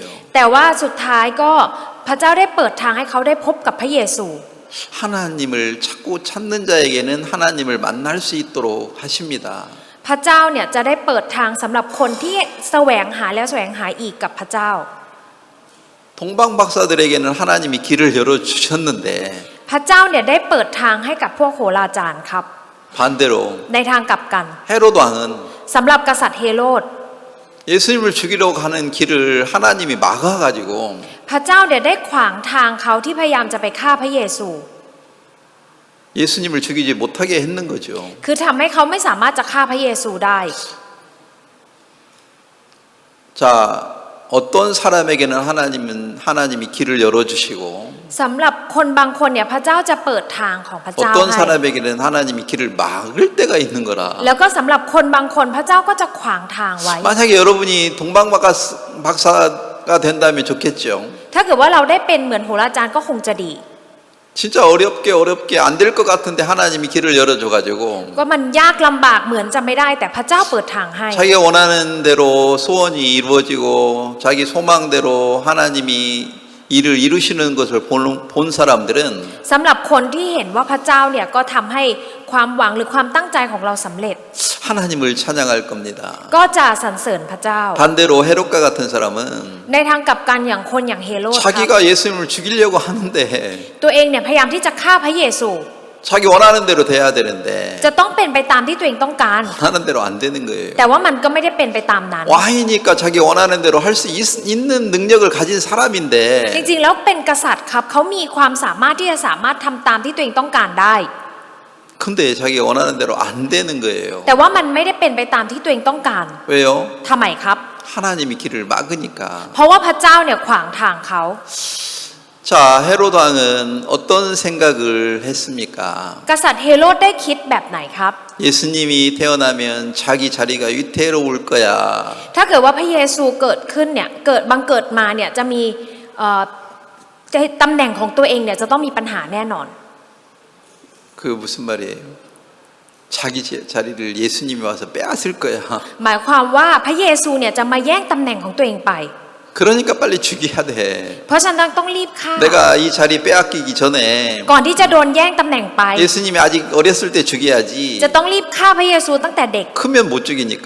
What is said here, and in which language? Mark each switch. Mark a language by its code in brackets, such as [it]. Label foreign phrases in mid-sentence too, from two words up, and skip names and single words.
[th] แต่ว่าสุดท้ายก็พระเจ้าได้เปิดทางให้เขาได้พบกับพระเยซู [ko] 하나님을 찾고 찾는 자에게는 하나님을 만날 수 있도록 하십니다. [th] พระเจ้าเนี่ยจะได้เปิดทางสำหรับคนที่แสวงหาแล้วแสวงหาอีกกับพระเจ้า [ko] 동방박사들에게는 하나님이 길을 열어주셨는데 [th] พระเจ้าเนี่ยได้เปิดทางให้กับพวกโหราจารย์ครับ [ko] 반대로 [th] ในทางกลับกัน [ko] 헤롯 왕은 [th] สำหรับกษัตริย์เฮโรด [ko] 예수님을 죽이려고 하는 길을 하나님이 막아가지고 [th] พระเจ้าเนี่ยได้ขวางทางเขาที่พยายามจะไปฆ่าพระเยซู [ko] 예수님을 죽이지 못하게 했는 거죠. [th] คือทำให้เขาไม่สามารถจะฆ่าพระเยซูได้ [ko] 자, 어떤 사람에게는 하나님이 길을 열어주시고 [th] สำหรับคนบางคนเนี่ยพระเจ้าจะเปิดทางของพระเจ้า [ko] 어떤 [th] ให้ [ko] 사람에게는 하나님이 길을 막을 때가 있는 거라. [th] แล้วก็สำหรับคนบางคนพระเจ้าก็จะขวางทางไว้ [ko] 만약에 여러분이 동방박사가 된다면 좋겠죠. [th] ถ้าเกิดว่าเราได้เป็นเหมือนโหราจารย์ก็คงจะดี [ko] 진짜 어렵게 안 될 것 같은데 하나님이 길을 열어줘가지고 [th] ก็มันยากลำบากเหมือนจะไม่ได้แต่พระเจ้าเปิดทางให้ [ko] 자기가 원하는 대로 소원이 이루어지고 자기 소망대로 하나님이 일을 이루시는 것을 본 사람들은 [th] สำหรับคนที่เห็นว่าพระเจ้าเนี่ยก็ทำให้ความหวังหรือความตั้งใจของเราสำเร็จ [ko] 하나님을 찬양할 겁니다. [th] ก็จะสรรเสริญพระเจ้า [ko] 반대로 헤롯과 같은 사람은 [th] ในทางกลับกันอย่างคนอย่างเฮโรดครับ [ko] 자기가 예수님을 죽이려고 하는데 [th] ตัวเองเนี่ยพยายามที่จะฆ่าพระเยซู [ko] 자기 원하는 대로 돼야 되는데 [th] จะต้องเป็นไปตามที่ตัวเองต้องการ [ko] 원하는 대로 안 되는 거예요. [th] แต่ว่ามันก็ไม่ได้เป็นไปตามนั้น [ko] 왕이니까 자기 원하는 대로 할 수 있는 능력을 가진 사람인데 [th] จริงๆแล้วเป็นกษัตริย์ครับเขามีความสามารถที่จะสามารถทำตามที่ตัวเองต้องการได้ [ko] 근데 자기 원하는 대로 안 되는 거예요. [th] แต่ว่ามันไม่ได้เป็นไปตามที่ตัวเองต้องการ [ko] 왜요? [th] ทำไมครับ [ko] 하나님이 길을 막으니까. [th] เพราะว่าพระเจ้าเนี่ยขวางทางเขา [ko] 자, 자, 헤롯 왕은 어떤 생각을 했습니까? [th] กษัตริย์เฮโรดได้คิดแบบไหนครับ [ko] 예수님이 태어나면 자기 자리가 위태로울 거야. [th] ถ้าเกิดว่าพระเยซูเกิดขึ้นเนี่ยบังเกิดมาเนี่ยจะมีตำแหน่งของตัวเองเนี่ยจะต้องมีปัญหาแน่นอน [ko] 그 무슨 말이에요? 자기 자리를 예수님이 와서 빼앗을 거야. [th] หมายความว่าพระเยซูเนี่ยจะมาแย่งตำแหน่งของตัวเองไป [ko] 그러니까 빨리 죽여야 돼. [th] เพราะฉะนั้นต้องรีบฆ่า [ko] 내가 이 자리 빼앗기기 전에 [th] ก่อนที่จะโดนแย่งตำแหน่งไป [ko] 예수님이 아직 어렸을 때 죽여야지. [th] จะต้องรีบฆ่าพระเยซูตั้งแต่เด็ก [ko] 크면 못 죽이니까